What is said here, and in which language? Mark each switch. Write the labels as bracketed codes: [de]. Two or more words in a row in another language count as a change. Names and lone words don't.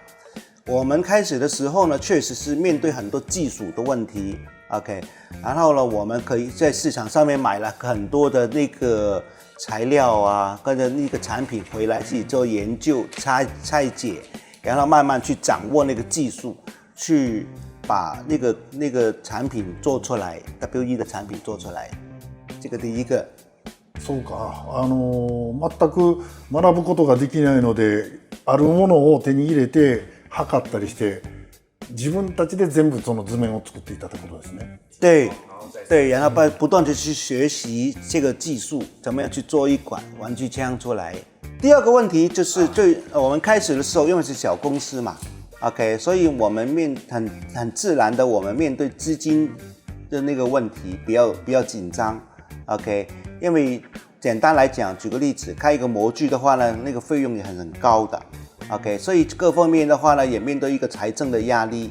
[zh] 我们开始的时候呢，确实是面对很多技术的问题 ，OK， 然后呢，我们可以在市场上面买了很多的那个材料啊，跟着那个产品回来自己做研究、拆解，然后慢慢去掌握那个技术，去把那个产品做出来 ，WE 的产品做出来，这个第一个。 [ja] そうか、全く学ぶことができないので、あるものを手に入れて測ったりして、自分たちで全部その図面を作っていたってことですね。 [zh] 对，然后不断的去学习这个技术，怎么样去做一款玩具枪出来。第二个问题就是我们开始的时候因为是小公司嘛 ，OK， 所以我们很自然的我们面对资金的那个问题比较紧张 ，OK， 因为简单来讲，举个例子，开一个模具的话呢，那个费用也很高的 ，OK， 所以各方面的话呢，也面对一个财政的压力。